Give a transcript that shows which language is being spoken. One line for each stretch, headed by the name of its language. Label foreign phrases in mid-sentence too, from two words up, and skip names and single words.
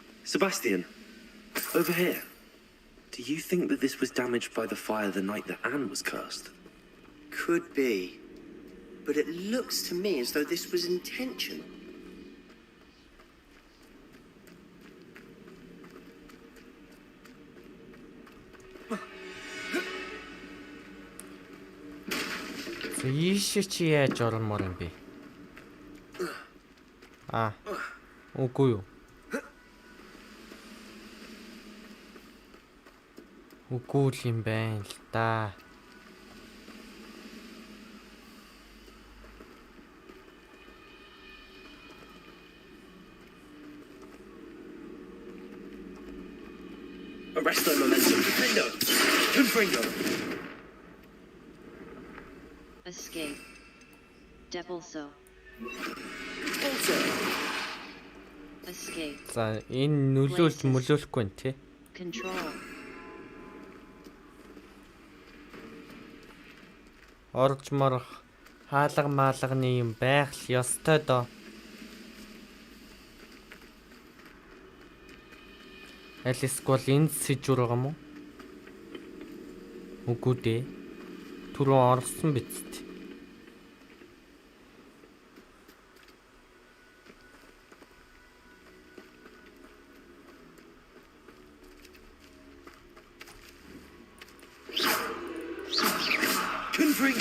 English: Sebastian, over here. Do you think that this was damaged by the fire the night that Anne was cursed? Could be. But it looks to me as though this was intentional.
Mongolian: За ийшээ чи яаж ормоор юм бэ? Үгүй юу. Үгүй л юм байна л да.
English: Arresto momentum. Defendo. Confringo. Escape. Depulso. Also. Escape.
Mongolian: За энэ нөлөөлөхгүй нь тий.
English: Control.
Mongolian: Орж марах хаалга маалганы юм байх л ёстой доо. Аль эсвэл энд сэжүүр байгаа мó? Үгүй дээ. Түрүү орсон биз дээ.
English: Confringo.